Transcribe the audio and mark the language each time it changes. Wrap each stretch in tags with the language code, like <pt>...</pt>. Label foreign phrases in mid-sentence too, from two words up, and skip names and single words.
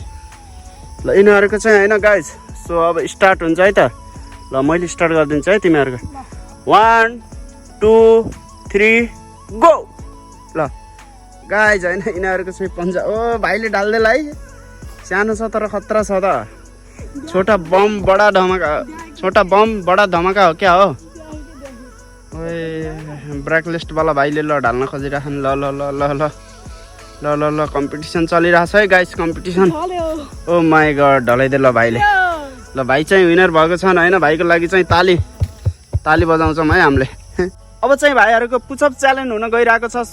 <ne>ल यिनीहरुको चाहिँ हैन गाइस। सो अब स्टार्ट हुन्छ है त। ल मैले स्टार्ट गरिदिन्छु है तिमीहरुको। 1 2 3 गो। ल गाइस हैन यिनीहरुको चाहिँ पन्जा। ओ भाइले ढाल्दै ल है। सानो छ तर खतरा छ त।</ne> <hi>छोटा बम बडा धमाका</hi> <ne>हो क्या हो? ओए ब्रेक लिस्ट वाला भाइले ल ढाल्न खोजिराखन। ल ल ल ल ल ल ल ल कम्पिटिसन चलिरहेछ है गाइस, कम्पिटिसन।</ne> <en>oh my god,</en> <ne>ढलाइदे ल भाइले। ल भाइ चाहिँ विनर भएको छन् हैन। भाइको लागि चाहिँ ताली बजाउँछौँ है हामीले। अब चाहिँ भाइहरुको पुशअप च्यालेन्ज हुन गइरहेको छ।</ne>